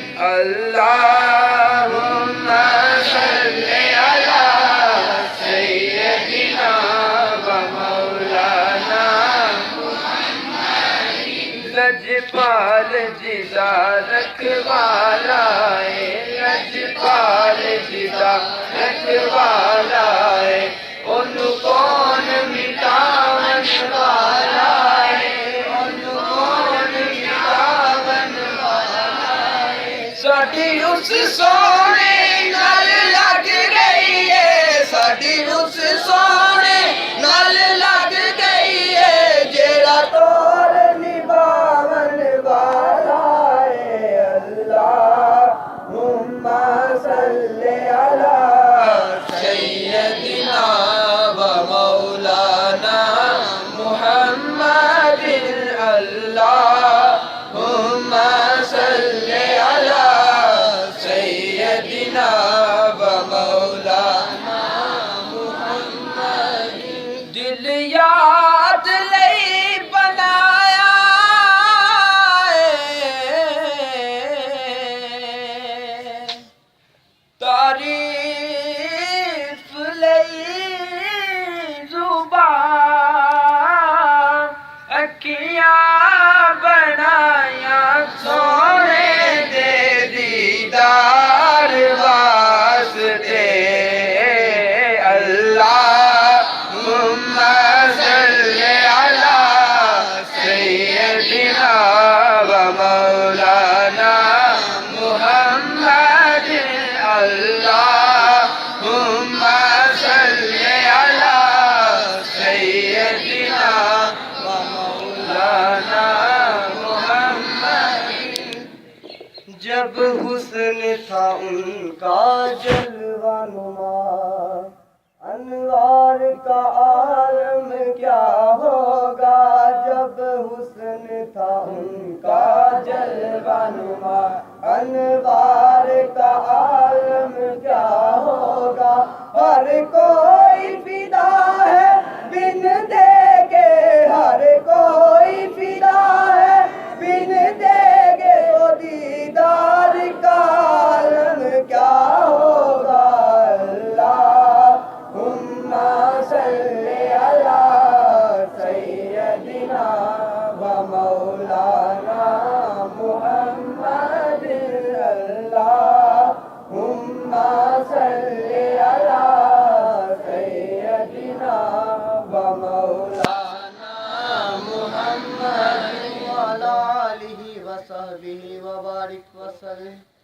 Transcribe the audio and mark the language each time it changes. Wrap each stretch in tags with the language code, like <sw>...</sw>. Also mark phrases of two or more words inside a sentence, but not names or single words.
<ar>اللهم صل على سيدنا ومولانا</ar> <pa>لجپال جیدا رکھوالاۓ، لجپال جیدا رکھوالاۓ، اونوں کون مٹاون والاۓ، اونوں کون مٹاون والاۓ. ساڈی اس سونے نال لگ گئی ہے، ساڈی اس سونے نال لگ گئی ہے، جیہڑا توڑ نبھاون والا ہے.</pa> <ar>اللهم صل على سيدنا ومولانا محمد. اللهم صل على سيدنا ومولانا محمد.</ar> <pa>دل یاد لئی بنایا تعریف لئی زبان، اکھیاں بنایا سونے دے دیدار واسطے.</pa> <ar>اللهم صل على سيدنا ومولانا محمد. اللهم صل على سيدنا ومولانا محمد.</ar> <ur>جب حسن تھا ان کا جلوہ نما، انوار کا عالم کیا ہوگا. جب حسن تھا ان کا جلوہ نما، انوار کا عالم کیا ہوگا. ہر کوئی فدا ہے بن دیکھے، ہر کوئی فدا ہے بن دیکھے، وہ دیدار کا عالم کیا ہوگا.</ur> <ar>اللهم صل على سيدنا ومولانا محمد. اللهم صل على سيدنا ومولانا محمد وعلى آله وصحبه وبارك وسلم.</ar>